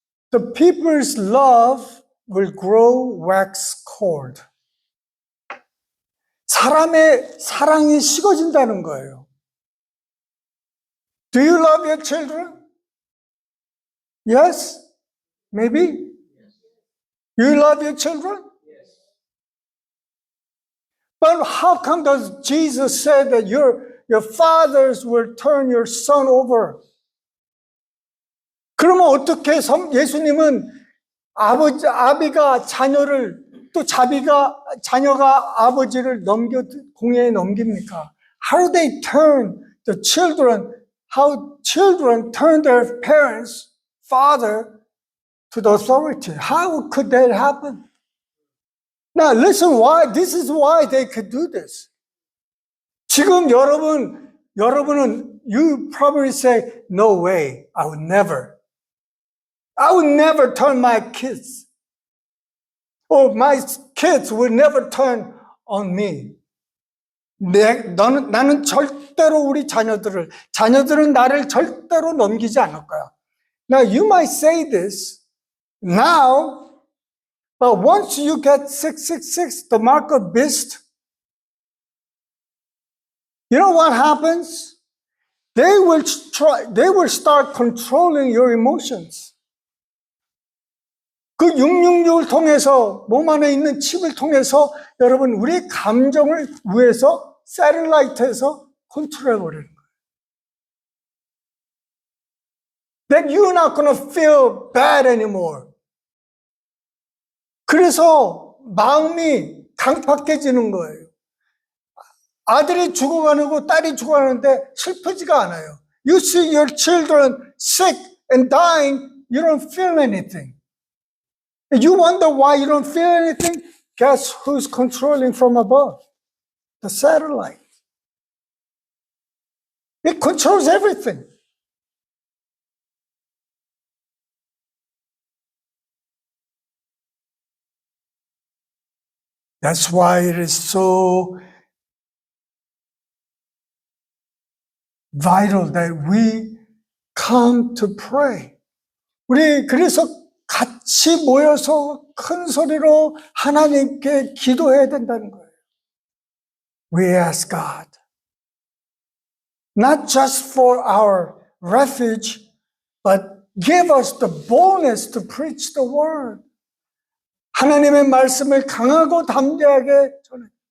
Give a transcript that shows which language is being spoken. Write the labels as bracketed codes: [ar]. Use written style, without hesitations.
[en] the people's love will grow wax cold. [ko] 사람의 사랑이 식어진다는 거예요. [en] Do you love your children? Yes? Maybe? You love your children? But how come does Jesus say that your fathers will turn your son over? [ko] 그러면 어떻게 예수님은 아비가 자녀를 또 자녀가 아버지를 공회에 넘깁니까? [en] How do they turn the children, how children turn their parents, father, to the authority? How could that happen? Now listen why, this is why they could do this. [ko] 지금 여러분은, [en] you probably say, no way, I would never turn my kids. Or my kids will never turn on me. [ko] 나는 절대로 우리 자녀들은 나를 절대로 넘기지 않을 거야. [en] Now you might say this now, but once you get 666, the mark of beast, you know what happens? They will start controlling your emotions. [ko] 그 666을 통해서 몸 안에 있는 칩을 통해서 여러분 우리의 감정을 위해서 셀룰라이트에서 컨트롤해버리는 거예요. [en] That you're not going to feel bad anymore. [ko] 그래서 마음이 강팍해지는 거예요. 아들이 죽어가는 거 딸이 죽어가는데 슬프지가 않아요. [en] You see your children sick and dying, you don't feel anything. You wonder why you don't feel anything? Guess who's controlling from above? The satellite. It controls everything. That's why it is so vital that we come to pray. [ko] 우리 그래서 같이 모여서 큰 소리로 하나님께 기도해야 된다는 거예요. [en] We ask God, not just for our refuge, but give us the boldness to preach the word. [ko] 하나님의 말씀을 강하고 담대하게 전해.